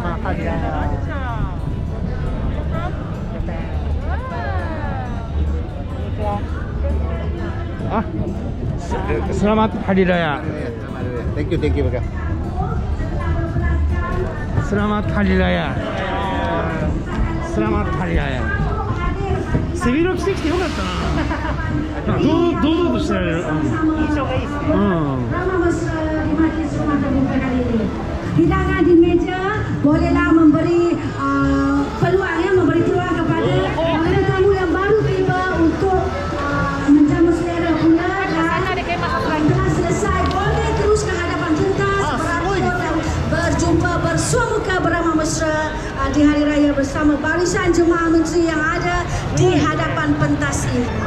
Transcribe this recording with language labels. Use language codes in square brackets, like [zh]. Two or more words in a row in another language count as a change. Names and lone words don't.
[ms] あ、 Selamat Hari Raya. [en] Thank you, [ja] Baka. [ms] Selamat Hari Raya. Selamat Hari Raya. [ja] 背広着てきてよかったな。堂々としてられる。印象がいいですね。 [ms] Hidangan di meja bolehlah memberi peluang ya, memberi peluang kepada tamu yang baru tiba untuk menjamu selera pula. Dan telah selesai, boleh terus ke hadapan pentas beratur dan berjumpa bersuamuka beramah mesra di Hari Raya bersama barisan jemaah menteri yang ada di hadapan pentas ini.